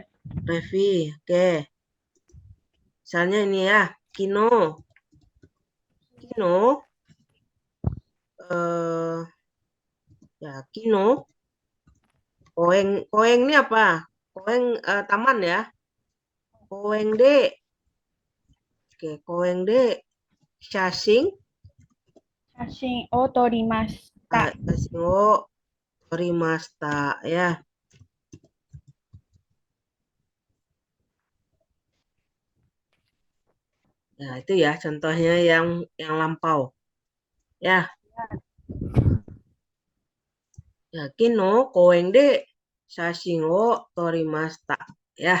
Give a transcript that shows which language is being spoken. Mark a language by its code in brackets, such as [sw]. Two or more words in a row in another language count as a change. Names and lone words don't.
[id] Revi. Oke. Misalnya ini ya, Kino. Ya, Kino. Koeng ini apa? Koeng taman ya. [ja] 公園で. Oke, 公園で. [id] Shashin. [ja] 写真を撮りました. 写真を撮りました ya. [id] Nah, itu ya contohnya yang lampau. Ya. Ya, [ja] 昨日公園で写真を撮りました. [id] Ya.